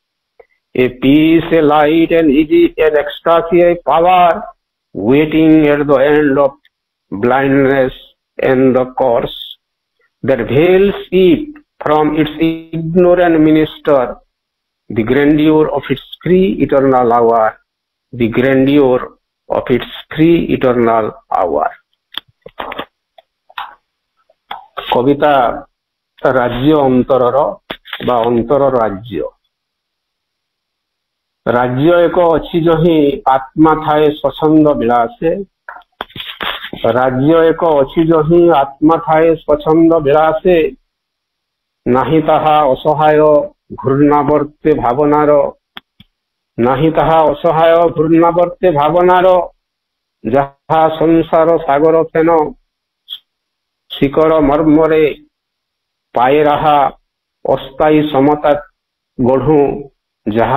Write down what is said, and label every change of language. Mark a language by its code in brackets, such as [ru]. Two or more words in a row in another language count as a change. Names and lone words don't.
[en] A peace, a light, an ecstasy, a power waiting at the end of blindness and the course, that veils it from its ignorant minister, the grandeur of its free eternal hour, the grandeur of its free eternal hour. [or] କବିତା ରାଜ୍ୟ ଅନ୍ତରର ବା ଅନ୍ତର ରାଜ୍ୟ। ରାଜ୍ୟ ଏକ ଅଛି ଯହିଁ ଆତ୍ମା ଥାଏ ସ୍ୱଚ୍ଛନ୍ଦ ବିଳାସେ, ରାଜ୍ୟ ଏକ ଅଛି ଯହିଁ ଆତ୍ମା ଥାଏ ସ୍ୱଚ୍ଛନ୍ଦ ବିଳାସେ, ନାହିଁ ତାହା ଅସହାୟ ଘୂର୍ଣ୍ଣାବର୍ତ୍ତେ ଭାବନାର, ନାହିଁ ତାହା ଅସହାୟ ଘୂର୍ଣ୍ଣାବର୍ତ୍ତେ ଭାବନାର, ଯାହା ସଂସାର ସାଗର ଫେନ ଶିକର ମର୍ମରେ ପାଏ ରାହା, ଅସ୍ଥାୟୀ ସମତା ଗଢ଼ୁ ଯାହା